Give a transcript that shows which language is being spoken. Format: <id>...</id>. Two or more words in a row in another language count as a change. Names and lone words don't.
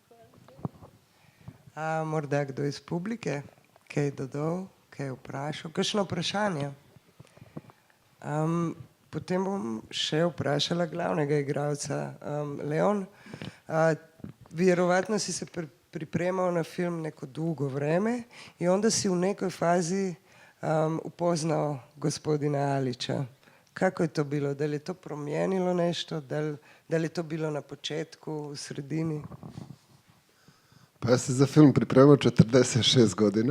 <sl>Morda kdo iz publike, kaj dodal, kaj vprašal, kakšno vprašanje? Potem bom še vprašala glavnega igralca.</sl> <bs>Leon, vjerovatno si se pripremal na film neko dolgo vreme in onda si v nekoj fazi upoznal gospodina Aliča. Kako je to bilo? Da li je to promijenilo nešto? Da li je to bilo na početku, v sredini? Pa ja se za film pripremao 46 godina.</bs>